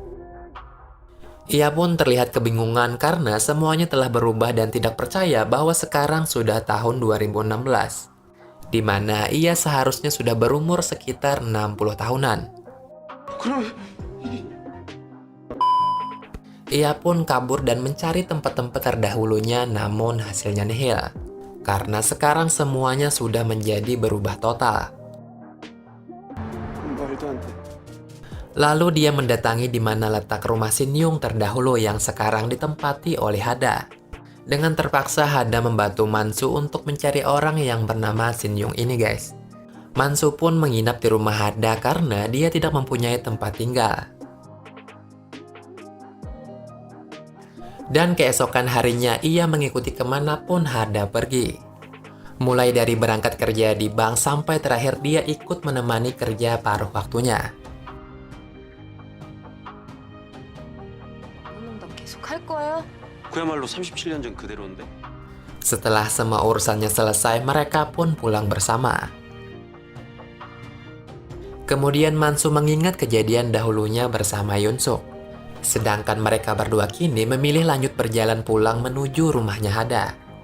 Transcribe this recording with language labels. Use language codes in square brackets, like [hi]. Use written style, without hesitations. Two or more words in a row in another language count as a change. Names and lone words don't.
[id] Ia pun terlihat kebingungan karena semuanya telah berubah dan tidak percaya bahwa sekarang sudah tahun 2016, di mana ia seharusnya sudah berumur sekitar 60 tahunan. Ia pun kabur dan mencari tempat-tempat terdahulunya, namun hasilnya nihil, karena sekarang semuanya sudah menjadi berubah total. [ko] 말도 안 돼. [id] Lalu dia mendatangi di mana letak rumah Shin Yung terdahulu yang sekarang ditempati oleh Hada. Dengan terpaksa Hada membantu Mansu untuk mencari orang yang bernama Shin Yung ini, guys. Mansu pun menginap di rumah Hada karena dia tidak mempunyai tempat tinggal. Dan keesokan harinya ia mengikuti kemanapun Hada pergi. Mulai dari berangkat kerja di bank sampai terakhir dia ikut menemani kerja paruh waktunya. [ko] 할 거예요? 그야말로 37년 전 그대로인데. [id] Setelah semua urusannya selesai, mereka pun pulang bersama. Kemudian Mansu mengingat kejadian dahulunya bersama Yunsuk. Sedangkan mereka berdua kini memilih lanjut berjalan pulang menuju rumahnya Hada.